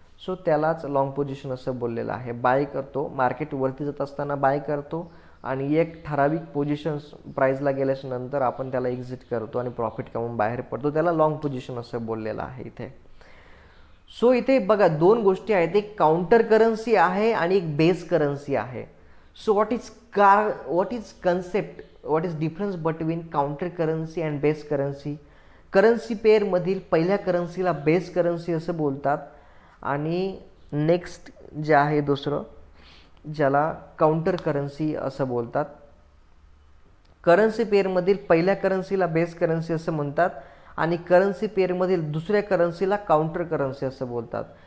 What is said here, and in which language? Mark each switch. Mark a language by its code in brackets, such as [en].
[mr] So त्यालाच long position असं बोललेलं आहे. बाय करतो, मार्केट वरती जात असताना बाय करतो आणि एक ठराविक पोझिशन्स प्राईजला गेल्याच्या नंतर आपण त्याला एक्झिट करतो आणि प्रॉफिट कमवून बाहेर पडतो. त्याला लॉंग पोझिशन असं बोललेलं आहे इथे. सो इथे बघा 2 गोष्टी आहेत. एक काउंटर करन्सी आहे आणि एक बेस करन्सी आहे. [en] So what is concept, what is difference between counter currency and base currency? [mr] Currency पेअरमधील पहिल्या करन्सीला बेस करन्सी असं बोलतात आणि नेक्स्ट जे आहे दुसरं ज्याला काउंटर करन्सी असं बोलतात. करन्सी पेअरमधील पहिल्या करन्सीला बेस करन्सी असं म्हणतात आणि करन्सी पेअरमधील दुसऱ्या करन्सीला काउंटर करन्सी असं बोलतात.